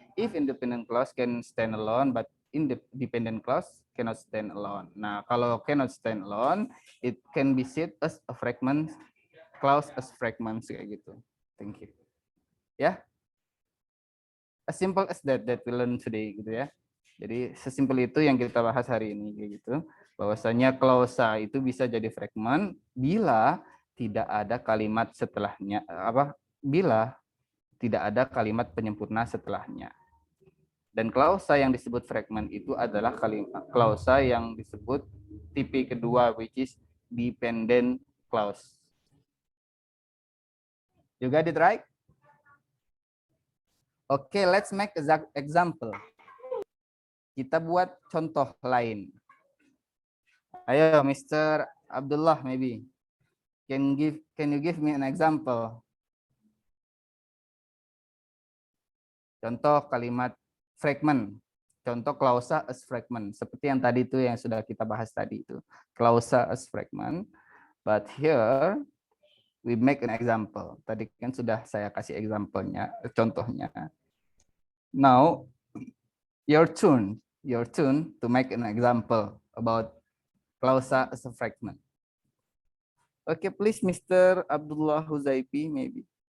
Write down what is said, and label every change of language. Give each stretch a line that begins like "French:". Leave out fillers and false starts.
English: If independent clause can stand alone, but independent clause cannot stand alone.
Indonesian: Nah, kalau
English: cannot stand alone, it can be said as a fragment, clause as fragments
Indonesian: kayak gitu.
English: Thank you. Ya, as simple as that we learn today
Indonesian: gitu ya. Jadi sesimpel itu yang kita bahas hari ini kayak gitu. Bahwasanya klausa itu bisa jadi fragment bila tidak ada kalimat setelahnya, bila tidak ada kalimat penyempurna setelahnya. Dan klausa yang disebut fragment itu adalah kalimat klausa yang disebut tipe kedua,
English: which is dependent clause. You got it right? Okay, let's make example.
Indonesian: Kita buat contoh lain. Ayo, Mr. Abdullah, maybe.
English: Can you give me an example?
Indonesian: Contoh kalimat fragment. Contoh klausa as fragment. Seperti yang tadi itu yang sudah kita bahas tadi itu. Klausa as fragment.
English: But here we make an example.
Indonesian: Tadi kan sudah saya kasih example-nya, contohnya.
English: Now your turn to make an example about klausa as a fragment. Okay, please, Mr. Abdullah Huzaifi, maybe.